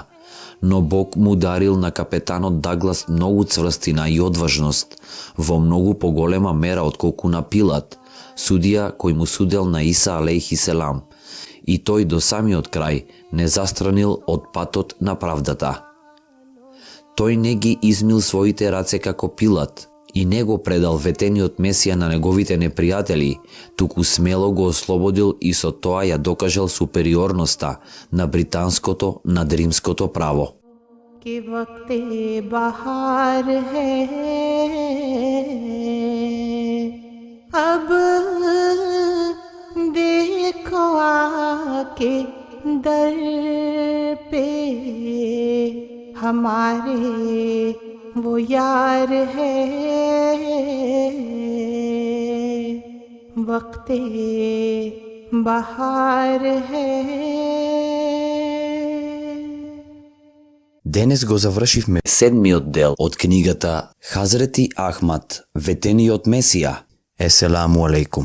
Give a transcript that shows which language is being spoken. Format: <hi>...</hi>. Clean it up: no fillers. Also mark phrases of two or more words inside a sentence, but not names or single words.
<mk>Но Бог му дарил на капетанот Даглас многу цврстина и одважност, во многу поголема мера отколку на Пилат, судија кој му судел на Иса</mk> <ar>عليه السلام,</ar> <mk>и тој до самиот крај не застранил од патот на правдата. Тој не ги измил своите раце како Пилат и не го предал ветениот Месија на неговите непријатели, туку смело го ослободил и со тоа ја докажал супериорноста на британското над римското право.</mk> <ur>کہ وقتِ بہار ہے اب دیکھو آ کے در پہ ہمارے وہ یار ہے وقتِ بہار ہے.</ur> <mk>Денес го завршивме 7-миот дел од книгата Хазрети Ахмад, ветениот Месија.</mk> <ar>السلام عليكم.</ar>